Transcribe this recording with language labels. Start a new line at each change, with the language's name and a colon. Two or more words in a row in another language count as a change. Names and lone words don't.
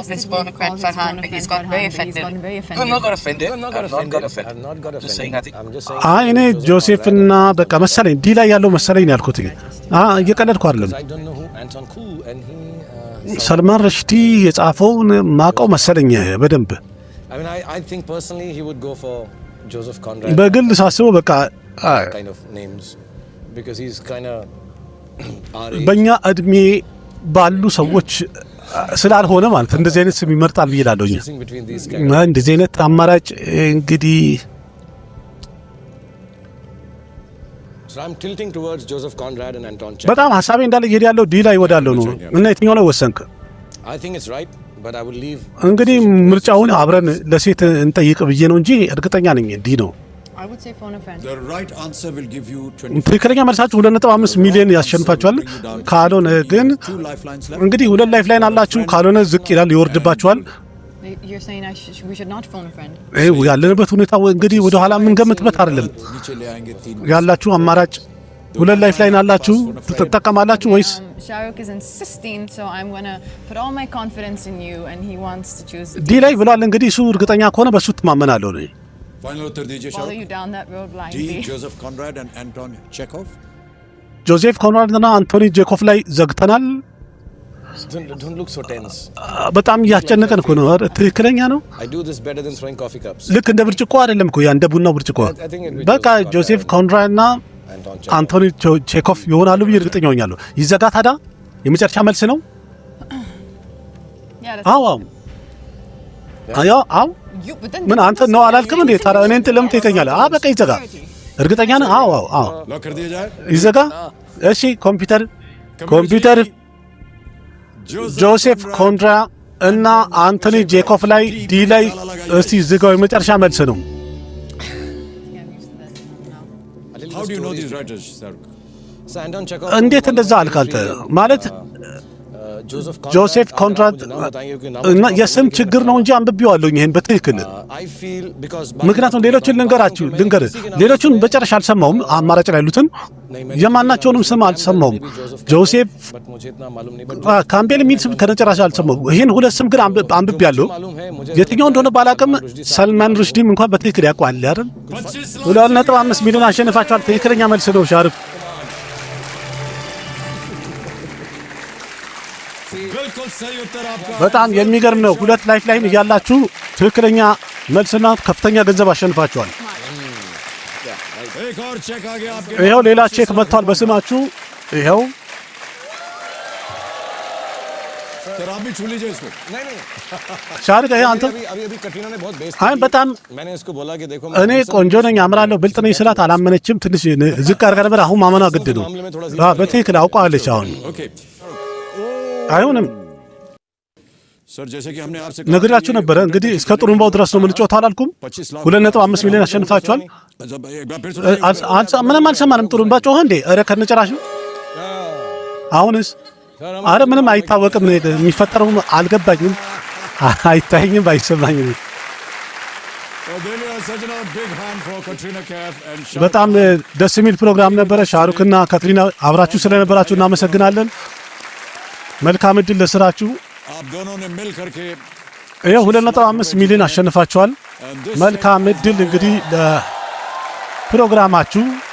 Amharic: አይ እኔ ጆሴፍና በቃ መሰለኝ ዲ ላይ ያለው መሰለኝ ያልኩት እየቀለድኩ አይደለም ሰልማን ረሽዲ የጻፈውን ማቀው መሰለኝ በደንብ
English: I mean, I think personally he would go for Joseph Conrad.
Amharic: በግል ሳስበው በቃ
English: kind of names because he's kind of
Amharic: በእኛ እድሜ ባሉ ሰዎች ስላልሆነ ማለት እንደዚህ አይነት ስም ይመርጣል ብዬ እላለሁኝ እንደዚህ አይነት አማራጭ እንግዲህ
English: so I'm tilting towards Joseph Conrad and Anton Chekhov.
Amharic: በጣም ሐሳቤ እንዳለ ይሄድ ያለው ዲ ላይ ወዳለው ነው እና የትኛው ላይ ወሰንክ
English: I think it's right but I will leave
Amharic: እንግዲህ ምርጫውን አብረን ለሴት እንጠይቅ ብዬ ነው እንጂ እርግጠኛ ነኝ ዲ ነው
English: I would say phone a friend. The right answer will give you 25.
Amharic: ትክክለኛ መልሳችሁ 2.5 ሚሊዮን ያሸንፋችኋል። ካልሆነ ግን
English: Two lifelines left.
Amharic: እንግዲህ 2
English: life line
Amharic: አላችሁ። ካልሆነ ዝቅ ይላል፣ ይወርድባችኋል።
English: You're saying we should not phone a friend.
Amharic: ያለንበት ሁኔታ እንግዲህ ወደ ኋላ የምንገምትበት አይደለም።
Hindi: नीचे ले आएंगे 3.
Amharic: ያላችሁ አማራጭ 2
English: life line
Amharic: አላችሁ። ትጠቀማላችሁ ወይስ?
English: Shahrukh is insisting, so I'm gonna put all my confidence in you, and he wants to choose.
Amharic: ዲ ላይ ብሏል። እንግዲህ እሱ እርግጠኛ ከሆነ በሱ ትማመናለሁ ነው።
Hindi: Final उत्तर दीजिए
English: Follow you शाहरुख. down that road D. blindly. Joseph Conrad and Anton Chekhov.
Amharic: ጆዜፍ ኮንራድና አንቶኒ ጄኮቭ ላይ ዘግተናል።
English: Don't look so tense.
Amharic: በጣም እያስጨነቀን እኮ ነው። ትክክለኛ ነው።
English: I do this better than throwing coffee cups.
Amharic: ልክ እንደ ብርጭቆ አይደለም እኮ ያ እንደ ቡናው ብርጭቆ።
English: I think it will be
Amharic: በቃ
English: Joseph
Amharic: ጆሴፍ
English: Conrad
Amharic: ኮንራድና
English: Anton Chekhov.
Amharic: አንቶኒ ቼኮቭ ይሆናሉ ብዬ እርግጠኛ ሆኛለሁ። ይዘጋ ታዲያ የመጨረሻ መልስ ነው።
English: Yeah, that's
Amharic: አዎ አዎ
English: you. But then
Amharic: ምን አንተ ነው አላልክም እንዴ? ታዲያ እኔን ለምን ትጠይቀኛለህ? በቃ ይዘጋ። እርግጠኛ ነህ? አዎ
Hindi: लॉक कर दिया जाए.
Amharic: ይዘጋ። እሺ ኮምፒውተር ጆሴፍ ኮንራድ እና አንቶኒ ጄኮቭ ላይ ዲ ላይ እስቲ ዝጋው። የመጨረሻ መልስ ነው።
English: Yeah, I'm used to this now. How do you know these writers, Shahrukh? So Anton Chekhov.
Amharic: እንዴት እንደዛ አልክ አንተ? ማለት
English: Joseph
Amharic: ኮንራድ
Hindi: मुझे नाम बताएंगे क्योंकि नाम
Amharic: እና የስም ችግር ነው እንጂ አንብቤዋለሁኝ ይሄን በትክክል።
English: I feel because
Amharic: ምክንያቱም ሌሎችን ልንገር ሌሎቹን በጨረሻ አልሰማውም። አማራጭ ላይ ያሉትን የማናቸውንም ስም አልሰማውም። ጆሴፍ
Hindi: but मुझे इतना मालूम नहीं but
Amharic: ካምቤል የሚል ስም ከነጨራሽ አልሰማውም። ይሄን ሁለት ስም ግን አንብቤያለሁ።
Hindi: मालूम है मुझे
Amharic: የትኛው እንደሆነ ባላቅም ሰልማን ሩሽዲም እንኳን በትክክል ያውቀዋል አይደል? 2.5 ሚሊዮን አሸንፋችኋል። ትክክለኛ መልስ ነው ሻሩክ።
Hindi: बिल्कुल सही उत्तर आपका.
Amharic: በጣም የሚገርም ነው። 2
English: life line
Amharic: እያላችሁ ትክክለኛ መልስና ከፍተኛ ገንዘብ አሸንፋችኋል።
Hindi: एक और चेक आ गया आपके.
Amharic: ይኸው ሌላ ቼክ መጥቷል በስማችሁ። ይኸው
Hindi: सर आप भी छू लीजिए इसको. नहीं
Amharic: ሻሩክ ይሄ አንተ
Hindi: अभी कटरीना ने बहुत बेइज्जती
Amharic: አይ
Hindi: की.
Amharic: በጣም
Hindi: मैंने इसको बोला कि देखो
Amharic: እኔ ቆንጆ ነኝ አምራለሁ ብልጥ ነኝ ስላት አላመነችም። ትንሽ ዝቅ አድርጋ ነበር። አሁን ማመኗ ግድ ነው። በትክክል አውቀዋለች። አሁን
Hindi: ओके.
Amharic: አይሆንም
Hindi: सर जैसे कि हमने आपसे
Amharic: ነግራችሁ ነበረ። እንግዲህ እስከ ጥሩምባው ድረስ ነው የምንጮተው አላልኩም? 2.5 ሚሊዮን አሸንፋችኋል።
Hindi: एक बार फिर सुनाइए.
Amharic: ምንም አልሰማንም። ጥሩምባ ጮኸ እንዴ? ኧረ ከነጭራሹ አሁንስ አረ ምንም አይታወቅም። የሚፈጠረው አልገባኝም፣ አይታየኝም፣ አይሰማኝም። በጣም ደስ የሚል ፕሮግራም ነበረ። ሻሩክና ካትሪና አብራችሁ ስለነበራችሁ እናመሰግናለን። መልካም እድል ለስራችሁ። ይኸው 2.5 ሚሊዮን አሸንፋችኋል። መልካም እድል እንግዲህ ለፕሮግራማችሁ